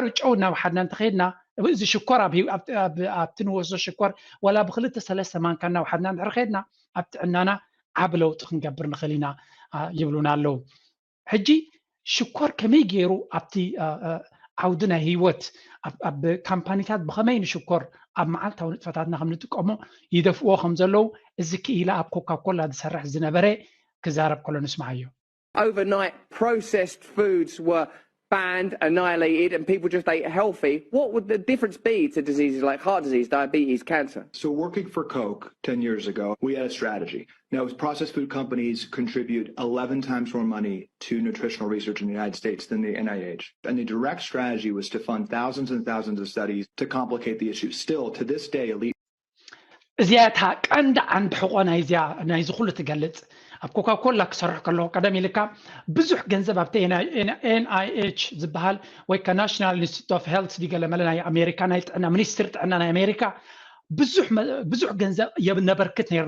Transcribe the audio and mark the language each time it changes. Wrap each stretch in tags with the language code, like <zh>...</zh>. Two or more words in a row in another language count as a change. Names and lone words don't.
<ti>ጨው እናወሓድና እንተኸይድና እዚ ሽኮር ኣብቲ ንወስዶ ሽኮር ወላ ብክልተ ሰለስተ ማንካ እናወሓድና እንድሕር ከይድና ኣብ ጥዕናና ዓብ ለውጢ ክንገብር ንኽእል ኢና ይብሉና ኣለዉ ሕጂ ሽኮር ከመይ ገይሩ ኣብቲ ዓውድና ህይወት ኣብ ካምፓኒታት ብኸመይ ንሽኮር ኣብ መዓልታዊ ንጥፈታትና ከም ንጥቀሞ ይደፍዎ ከም ዘለው እዚ ክኢላ ኣብ ኮካኮላ ዝሰርሕ ዝነበረ ክዛረብ ከሎ ንስማዓዮ</ti> <en>Overnight processed foods were banned, annihilated, and people just ate healthy. What would the difference be to diseases like heart disease, diabetes, cancer? So working for Coke 10 years ago, we had a strategy. Now, processed food companies contribute 11 times more money to nutritional research in the United States than the NIH. And the direct strategy was to fund thousands and thousands of studies to complicate the issue. Still, to this day, elite...</en> <ti>እዚያታ ቀንዲ ዓንዲ ሕቆ ናይዚ ኩሉ ትገልፅ ኣብ ኮካኮላ ክሰርሕ ከለዎ ቀደም ኢልካ ብዙሕ ገንዘብ ኣብቲ NIH ዝበሃል ወይ ከ ናሽናል ኢንስቲትዩት ኦፍ ሄልት ዲገለመለ ናይ ኣሜሪካ ናይ ጥዕና ሚኒስትሪ ጥዕና ናይ ኣሜሪካ ብዙሕ ገንዘብ የነበርክት ነርና</ti>